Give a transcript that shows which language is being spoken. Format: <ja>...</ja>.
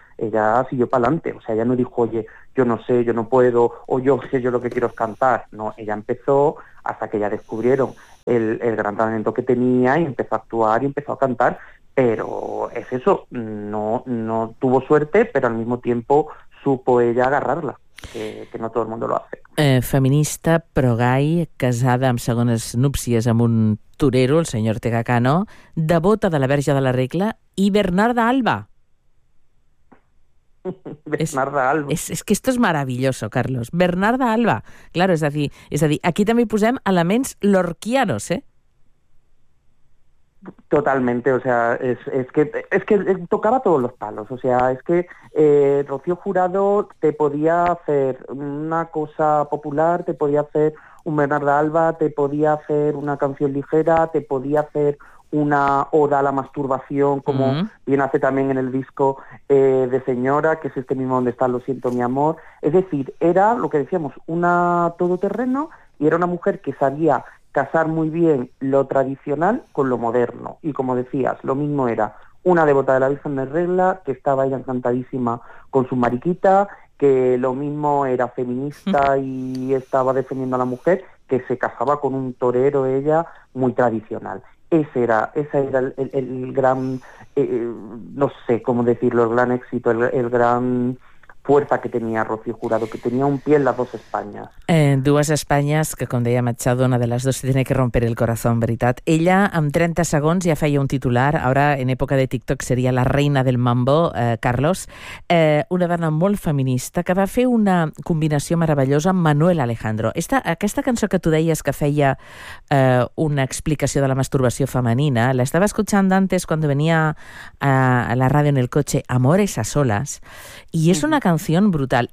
<es>Ella siguió para adelante. O sea, ella no dijo, oye, yo no sé, yo no puedo, o yo sé, yo lo que quiero es cantar. No, ella empezó hasta que ya descubrieron el gran talento que tenía y empezó a actuar y empezó a cantar. Pero es eso, no tuvo suerte, pero al mismo tiempo supo ella agarrarla, que no todo el mundo lo hace.</es> <ca>Feminista, pro-gai, casada amb segones núpcies amb un torero, el senyor Tegacano, devota de la Verge de la Regla i Bernarda Alba. Bernarda Alba. És que</ca> <es>esto es maravilloso, Carlos. Bernarda Alba.</es> <ca>Claro, és a dir, aquí també hi posem elements lorquianos, ¿eh?</ca> <es>Totalmente, o sea, es que tocaba todos los palos, o sea, es que Rocío Jurado te podía hacer una cosa popular, te podía hacer un Bernarda Alba, te podía hacer una canción ligera, te podía hacer una oda a la masturbación, como bien hace también en el disco de Señora, que es este mismo donde está Lo siento, mi amor. Es decir, era lo que decíamos, una todoterreno, y era una mujer que sabía casar muy bien lo tradicional con lo moderno. Y como decías, lo mismo era una devota de la Virgen de Regla, que estaba ella encantadísima con su mariquita, que lo mismo era feminista y estaba defendiendo a la mujer, que se casaba con un torero ella muy tradicional. Ese era el gran, no sé cómo decirlo, el gran éxito, el gran fuerza que tenía Rocío Jurado, que tenía un pie en las dos Españas.</es> <ca>Dues Espanyes, que com deia Machado, una de les dues</ca> <es>se tiene que romper el corazón,</es> <ca>veritat. Ella, amb 30 segons, ja feia un titular, ara en època de TikTok seria la reina del mambo, Carlos, una dona molt feminista que va fer una combinació meravellosa amb Manuel Alejandro. Aquesta cançó que tu deies que feia una explicació de la masturbació femenina, l'estava escuchant antes quan venia a la ràdio en el cotxe, Amores a solas, i és una canció brutal.</ca>